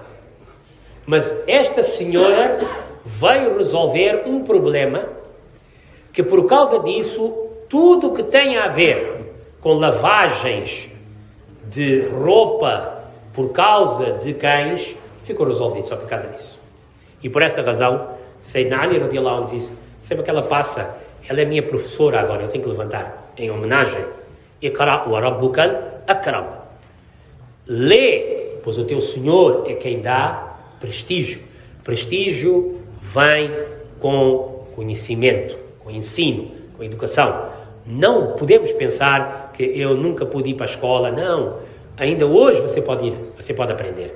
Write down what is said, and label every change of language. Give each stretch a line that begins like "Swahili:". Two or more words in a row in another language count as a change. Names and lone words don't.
Portuguese: Mas esta senhora veio resolver um problema que por causa disso, tudo que tem a ver com lavagens de roupa por causa de cães, ficou resolvido só por causa disso. E por essa razão, Sayyidina Ali
Arabic: رضي الله عنه
Portuguese: disse, sempre que ela passa, ela é minha professora agora, eu tenho que levantar, em homenagem.
Arabic: اقرأ وربك الأكرم.
Portuguese: Lê, pois o teu Senhor é quem dá prestígio. Prestígio vem com conhecimento, com ensino, com educação. Não podemos pensar que eu nunca pude ir para a escola. Não, ainda hoje você pode ir, você pode aprender.